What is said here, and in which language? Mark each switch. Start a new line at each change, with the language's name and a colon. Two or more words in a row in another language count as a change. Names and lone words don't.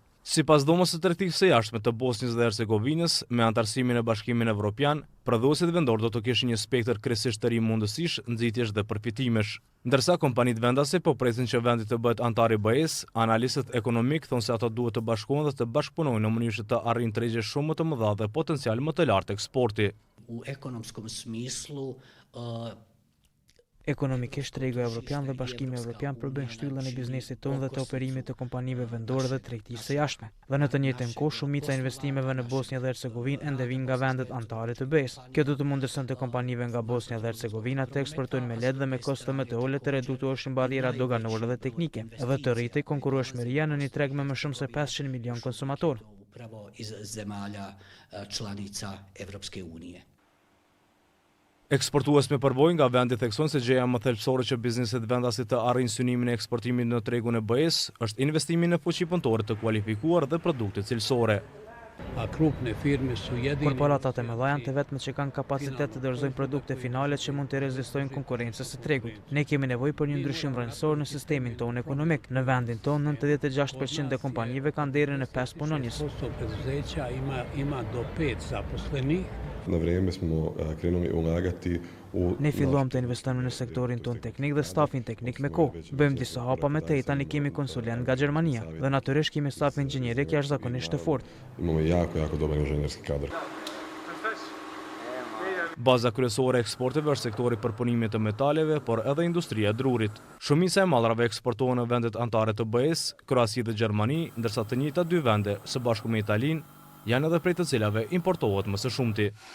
Albanian: Sipas dhomës së tregtisë së jashtme të Bosnjës dhe Hercegovinës, me antarësimin e Bashkimin Evropian, prodhuesit vendor do të kishin një spektër kryesisht të ri mundësish, nxitjesh dhe përfitimesh. Ndërsa kompanitë vendase po presin që vendi të bëhet antar i BE-s, analistët ekonomik thonë se ato duhet të bashkohen dhe të bashkëpunojnë në mënyrë që të arrijnë tregje shumë më të mëdha dhe potencial më të lartë eksporti.
Bosnian: U ekonomskom smislu
Albanian: Ekonomikisht tregu evropian dhe Bashkimi Evropian përbën shtyllën e biznesit tonë dhe të operimit të kompanive vendore dhe tregtisë së jashtme. Dhe në të njëjtën kohë shumica e investimeve në Bosnjë dhe Hercegovinë ende vijnë nga vendet anëtare të BE-s. Kjo do të mundësonte kompanive nga Bosnja dhe Hercegovina të eksportojnë me lehtë dhe me kosto më të ulët të redutoheshin barrierat doganore dhe teknike, dhe të rritej konkurrueshmëria në një treg me më shumë se 500 milion konsumatorë.
Bosnian: Upravo iz zemalja članica Evropske unije.
Albanian: Eksportues me përvojë nga vendi theksojnë se gjëja më thelbësore që bizneset vendasit të arrijnë synimin e eksportimit në tregun e BE-s është investimi në fuqi punëtore të kualifikuar dhe produkte cilësore. Korporatat e mëdha janë të vetmet që kanë kapacitet të dorëzojnë produkte finale që mund të rezistojnë konkurrencës së tregut. Ne kemi nevojë për një ndryshim rrënjësor në sistemin tonë ekonomik. Në vendin tonë 96% e kompanive kanë deri në 5 punonjës.
Bosnian: Na vrijeme smo krenuli ulagati u...
Albanian: Ne filluam të investojmë në sektorin tonë teknik dhe stafin teknik me kohë. Bëjmë disa hapa me tej, tani kemi konsulent nga Gjermania dhe natyrisht kemi staf inxhinierik jashtëzakonisht të fortë.
Bosnian: Imamo jako dobar inxhinierski kadar.
Albanian: Baza kryesore e eksporteve është sektori i përpunimit të metaleve, por edhe industria e drurit. Shumica e mallrave eksportohen në vendet anëtare të BE-s, Kroasi dhe Gjermani, ndërsa të njëjta dy vende, së bashku me Italinë, janë edhe prej të cilave importohet më së shumti.